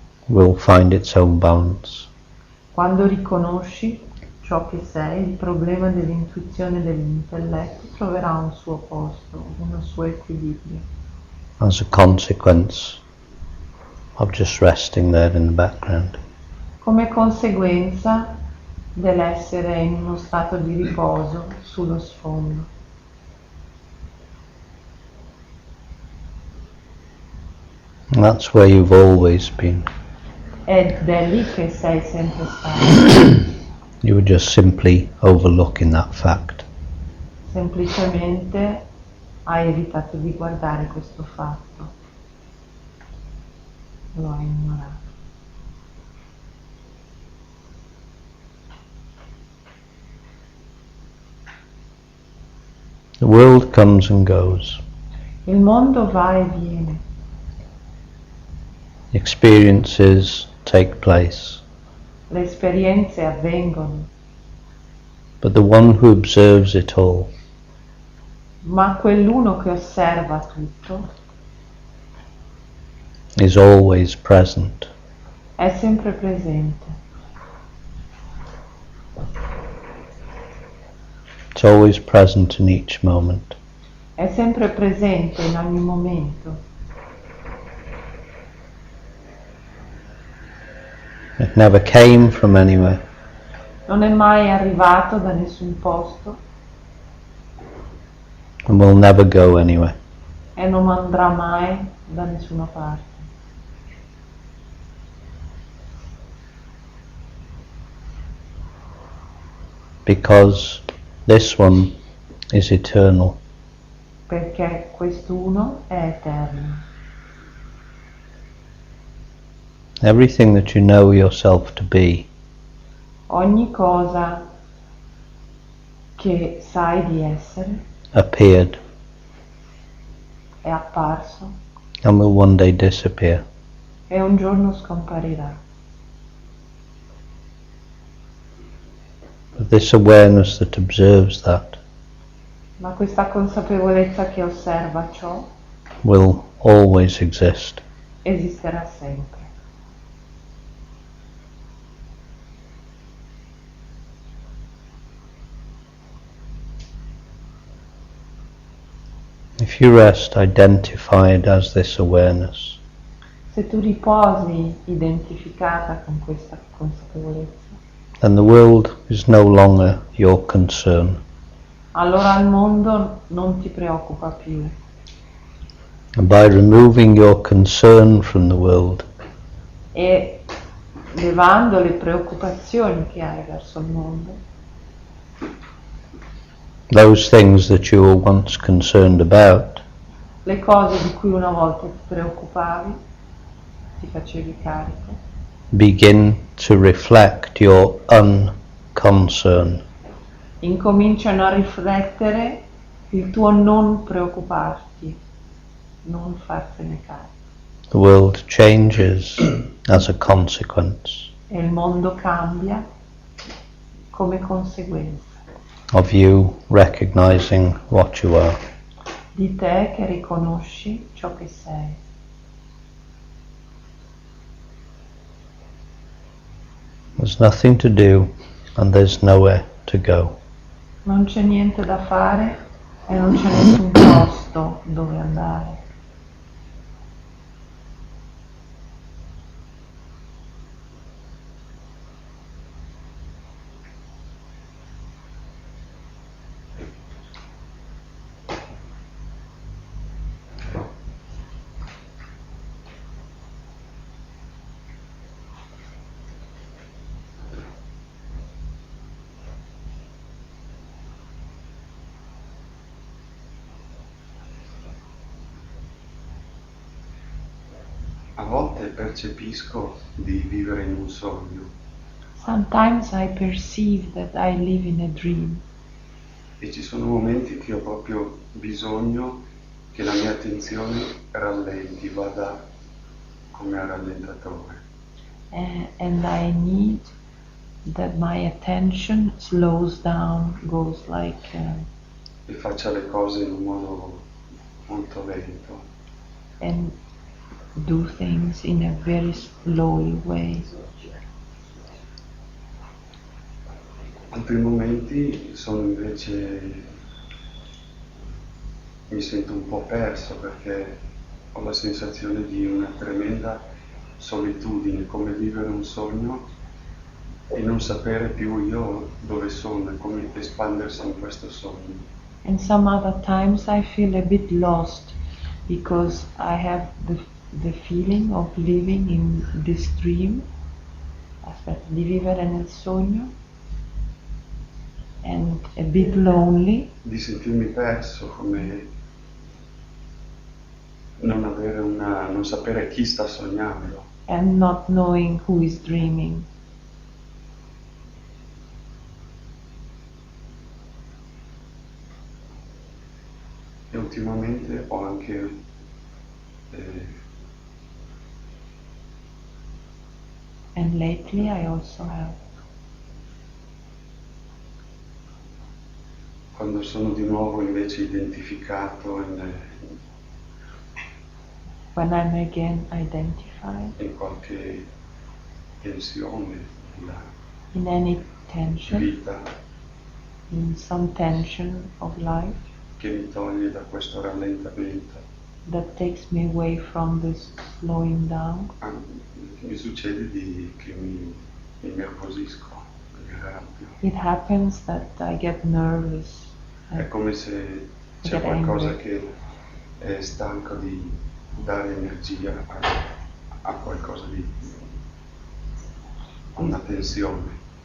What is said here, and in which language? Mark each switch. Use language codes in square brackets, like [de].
[en] will find its own balance. [it] quando riconosci ciò che sei, il problema dell'intuizione e dell'intelletto troverà un suo posto, un suo equilibrio, [en] As a consequence of just resting there in the background. [it] come conseguenza dell'essere in uno stato di riposo sullo sfondo. [en] And that's where you've always been. [it] Ed è lì che sei sempre stato, [en] You were just simply overlooking that fact. [it] semplicemente hai evitato di guardare questo fatto, lo hai ignorato. [en] The world comes and goes. [it] Il mondo va e viene, [en] Experiences take place. [it] le esperienze avvengono, [en] But the one who observes it all [it] ma quell'uno che osserva tutto [en] is always present. [it] è sempre presente, [en] It's always present in each moment. [it] è sempre presente in ogni momento. [en] It never came from anywhere. [it] Non è mai arrivato da nessun posto [en] And will never go anywhere. [it] e non andrà mai da nessuna parte. [en] Because this one is eternal. [it] Perché quest'uno è eterno. [en] Everything that you know yourself to be [it] Ogni cosa che sai di essere [en] appeared [it] è apparso [en] and will one day disappear. [it] e un giorno scomparirà. [en] But this awareness that observes that [it] Ma questa consapevolezza che osserva ciò [en] will always exist. [it] esisterà sempre. [en] If you rest identified as this awareness, [it] Se tu riposi identificata con questa consapevolezza, [en] then the world is no longer your concern. [it] allora il mondo non ti preoccupa più. [en] And by removing your concern from the world, [it] E levando le preoccupazioni che hai verso il mondo, [en] those things that you were once concerned about, [it] le cose di cui una volta ti preoccupavi, ti facevi carico, [en] begin to reflect your unconcern. [it] incominciano a riflettere il tuo non preoccuparti, non farsene carico. [en] The world changes as a consequence [it] E il mondo cambia come conseguenza [en] of you recognizing what you are. [it] di te che riconosci ciò che sei. [en] There's nothing to do and there's nowhere to go. [it] Non c'è niente da fare e non c'è nessun posto dove andare. A volte percepisco di vivere in un sogno [en] Sometimes I perceive that I live in a dream, [it] e ci sono momenti che ho proprio bisogno che la mia attenzione rallenti, vada come a rallentatore. [en] and I need that my attention slows down, goes like [it] E faccia le cose in un modo molto lento. [en] and do things in a very slowly way. [it] Altri momenti sono invece, mi sento un po' perso perché ho la sensazione di una tremenda solitudine, come vivere un sogno e non sapere più io dove sono e come espandersi in questo sogno. [en] And some other times I feel a bit lost because I have the feeling of living in this dream, [it] di vivere nel sogno, [en] and a bit lonely, [it] Di sentirmi perso, come non sapere chi sta sognando. [en] and not knowing who is dreaming. [it] E ultimamente ho anche [en] And lately I also have, [it] quando sono di nuovo invece identificato [en] when I'm again identified [it] in qualche tensione nella [en] in any tension, [it] vita [en] in some tension of life [it] che mi toglie da questo rallentamento. [en] that takes me away from this slowing down, [it] Mi succede che mi innervosisco, mi arrabbio. [en] it happens that I get nervous. [it] È come se c'è [en] Get [it] qualcosa [en] angry. [it] che è stanco di dare energia a qualcosa di una tensione.